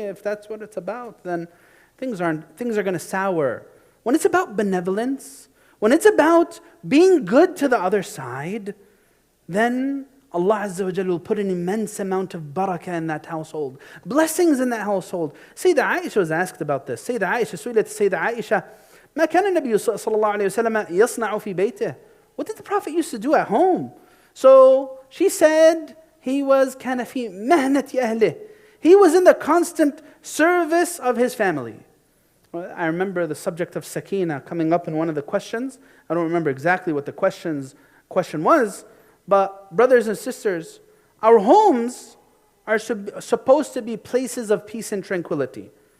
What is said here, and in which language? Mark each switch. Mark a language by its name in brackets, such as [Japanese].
[English] If that's what it's about, then things are going to sour. When it's about benevolence, when it's about being good to the other side, then Allah Azza wa Jalla will put an immense amount of barakah in that household. Blessings in that household. Sayyidah Aisha was asked about this. [Arabic] Sayyidah Aisha, Sayyidah Aisha, ما كان النبي صلى الله عليه وسلم يصنع في بيته. [English] What did the Prophet used to do at home? So she said, he was [Arabic] كان في مهنة أهله. [English] He was in the constant service of his family. I remember the subject of sakina coming up in one of the questions. I don't remember exactly what the question was, but brothers and sisters, our homes are supposed to be places of peace and tranquility.